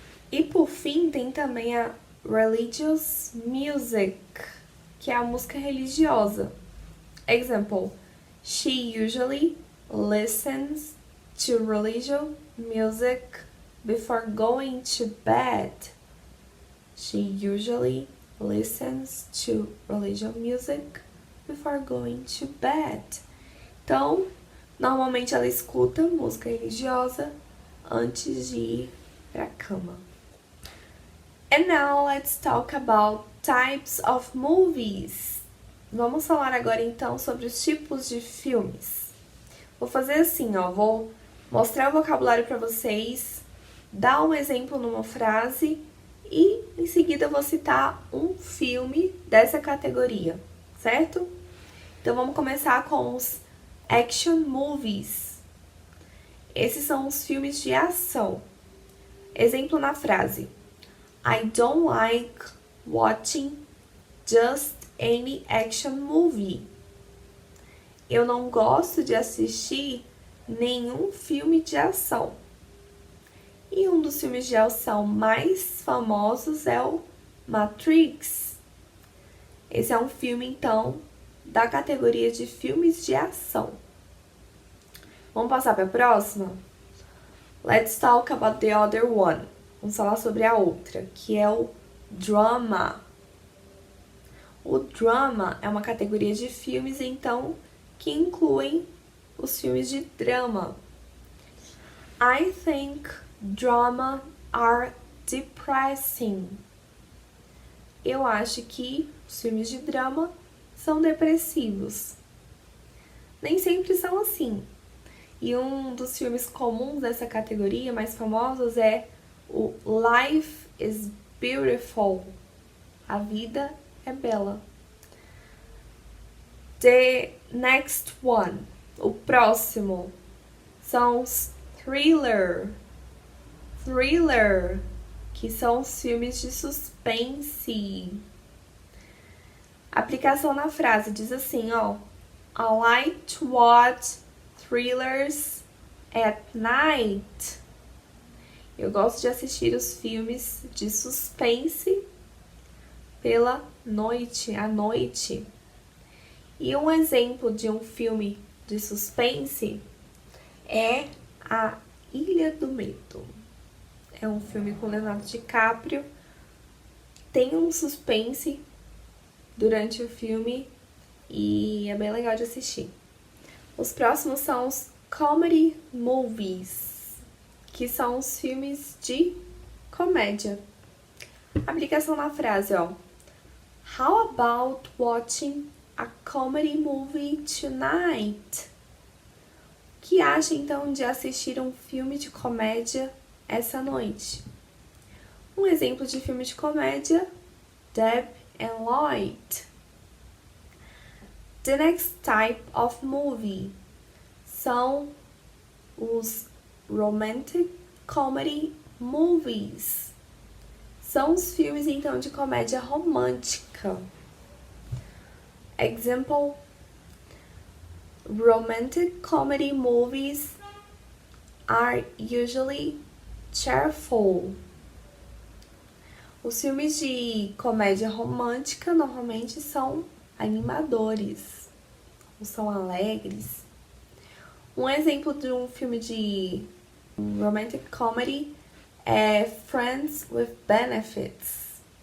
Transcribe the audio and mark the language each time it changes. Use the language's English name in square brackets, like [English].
[Portuguese] E, por fim, tem também a religious music, que é a música religiosa. [English] Example. She usually listens to religious music before going to bed. She usually listens to religious music before going to bed. [Portuguese] Então, normalmente ela escuta música religiosa antes de ir pra cama. [English] And now let's talk about types of movies. [Portuguese] Vamos falar agora então sobre os tipos de filmes. Vou fazer assim, ó, vou mostrar o vocabulário para vocês, dar um exemplo numa frase e em seguida eu vou citar um filme dessa categoria, certo? Então vamos começar com os action movies. Esses são os filmes de ação. Exemplo na frase. [English] I don't like watching just any action movie. [Portuguese] Eu não gosto de assistir nenhum filme de ação. E um dos filmes de ação mais famosos é o Matrix. Esse é um filme, então, da categoria de filmes de ação. Vamos passar para a próxima? [English] Let's talk about the other one. [Portuguese] Vamos falar sobre a outra, que é o drama. O drama é uma categoria de filmes, então, que incluem os filmes de drama. [English] I think drama are depressing. [Portuguese] Eu acho que os filmes de drama são depressivos. Nem sempre são assim. E um dos filmes comuns dessa categoria, mais famosos, é o Life is Beautiful. A vida é bela. [English] The next one, [Portuguese] o próximo, são os thriller. Thriller, que são os filmes de suspense. A aplicação na frase diz assim, ó. [English] I like to watch thrillers at night. [Portuguese] Eu gosto de assistir os filmes de suspense pela noite, à noite. E um exemplo de um filme de suspense é A Ilha do Medo. É um filme com Leonardo DiCaprio. Tem um suspense durante o filme e é bem legal de assistir. Os próximos são os comedy movies, que são os filmes de comédia. Aplicação na frase, ó. [English] How about watching a comedy movie tonight? [Portuguese] O que acha então de assistir um filme de comédia essa noite? Um exemplo de filme de comédia, Deb and Lloyd. [English] The next type of movie [Portuguese] são os [English] romantic comedy movies. [Portuguese] São os filmes então de comédia romântica. [English] Example: romantic comedy movies are usually cheerful. [Portuguese] Os filmes de comédia romântica normalmente são animadores, ou são alegres. Um exemplo de um filme de romantic comedy é Friends with Benefits.